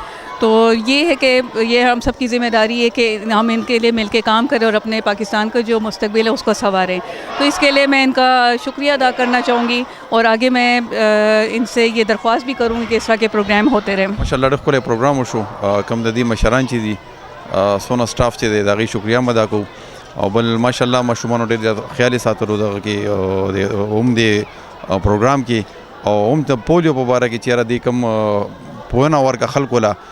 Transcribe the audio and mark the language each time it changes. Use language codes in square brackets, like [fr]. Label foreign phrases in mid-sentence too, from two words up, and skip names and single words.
[ur] تو یہ ہے کہ یہ ہم سب کی ذمہ داری ہے کہ ہم ان کے لیے مل کے کام کریں اور اپنے پاکستان کا جو مستقبل ہے اس کو سنواریں. تو اس کے لیے میں ان کا شکریہ ادا کرنا چاہوں گی اور آگے میں ان سے یہ درخواست بھی کروں گی کہ اس طرح کے پروگرام ہوتے رہیں. [ps] माशाअल्लाह ډېر ښکلی پروګرام وشو. کوم د دې مشران چې دي څونه سټاف چې دی د هغې شکریه هم ادا کوو، او بل ماشاءالله ماشومانو ډېر زیات خیال یې ساتلو دغه کې هم د پروګرام کې، او هم د پولیو په باره کې چې یاره دې کوم پوهنه ورکړه خلکو له،